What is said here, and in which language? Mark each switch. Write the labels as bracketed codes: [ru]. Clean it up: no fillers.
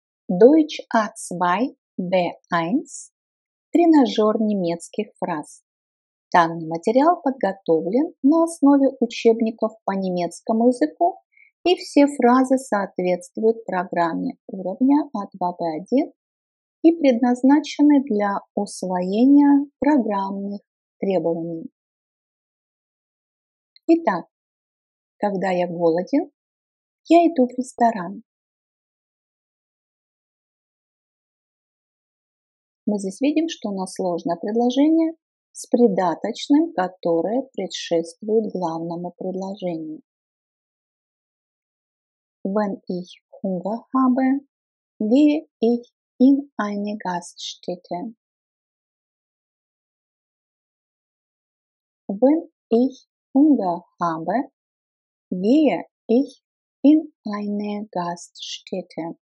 [ru] Deutsch A2 B1 Тренажер немецких фраз. Данный материал подготовлен на основе учебников по немецкому языку, и все фразы соответствуют программе уровня А2 Б1 и предназначены для усвоения программных требований. Итак, когда я голоден, я иду в ресторан. Мы здесь видим, что у нас сложное предложение с придаточным, которое предшествует главному предложению. [de] Wenn ich Hunger habe, gehe ich in eine Gaststätte. Wenn ich Hunger habe, gehe ich in eine Gaststätte.